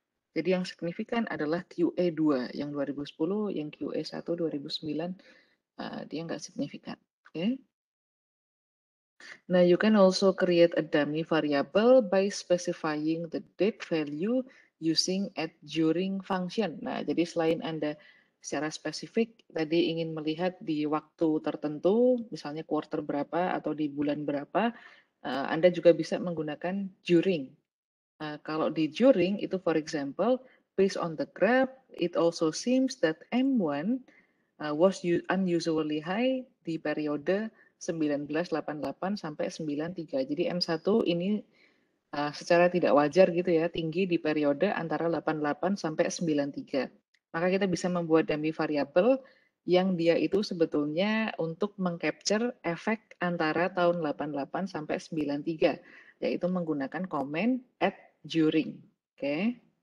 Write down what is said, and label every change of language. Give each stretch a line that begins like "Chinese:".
Indonesian: Jadi yang signifikan adalah QE2 yang 2010, yang QE1 2009 dia nggak signifikan. Oke. Okay?
English: Now you can also create a dummy variable by specifying the date value using add during function.
Indonesian: Nah, jadi selain Anda secara spesifik tadi ingin melihat di waktu tertentu, misalnya quarter berapa atau di bulan berapa, Anda juga bisa menggunakan during. Kalau di during itu,
English: for example, based on the graph, it also seems that M1 was unusually high
Indonesian: di periode 1988 sampai 93. Jadi M1 ini secara tidak wajar gitu ya, tinggi di periode antara 88 sampai 93. Maka kita bisa membuat dummy variable yang dia itu sebetulnya untuk mengcapture efek antara tahun 88 sampai 93, yaitu menggunakan comment at during. Oke.